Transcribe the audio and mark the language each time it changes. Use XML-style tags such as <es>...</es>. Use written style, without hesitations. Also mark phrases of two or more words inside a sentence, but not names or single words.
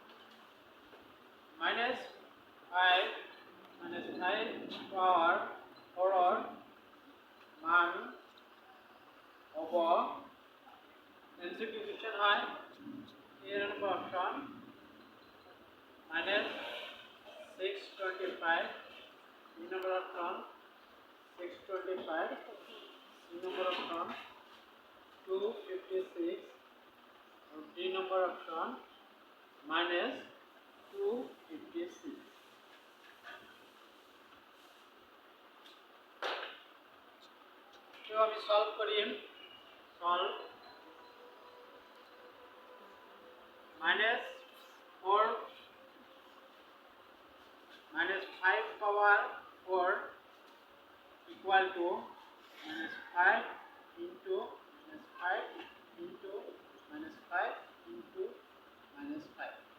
<as>-5 পাৱাৰ 4 মান হ'ব</as> <en>MCQ question</en> <as>হয়। এই নম্বৰ অপচন -625, বি নম্বৰ অপচন 625, সি নম্বৰ অপচন 256</as> <hi>और डी नंबर ऑप्शन -256। तो अभी सॉल्व करिए।</hi> <en>solve -5 power 4 equal to -5 into -5 into -5 into -5</en>